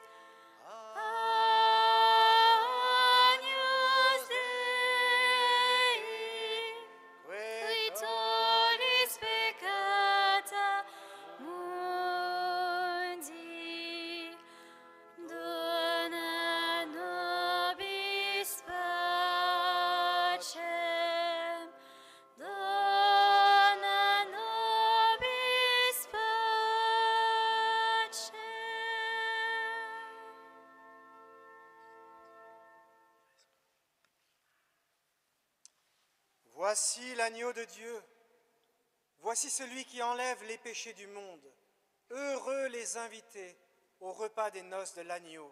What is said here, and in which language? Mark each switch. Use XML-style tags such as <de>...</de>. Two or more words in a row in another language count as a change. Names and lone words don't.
<la>Agnus Dei, qui tollis peccata mundi, dona nobis pacem, dona nobis pacem.</la> <fr>Voici l'agneau de Dieu. Voici celui qui enlève les péchés du monde. Heureux les invités au repas des noces de l'agneau.</fr>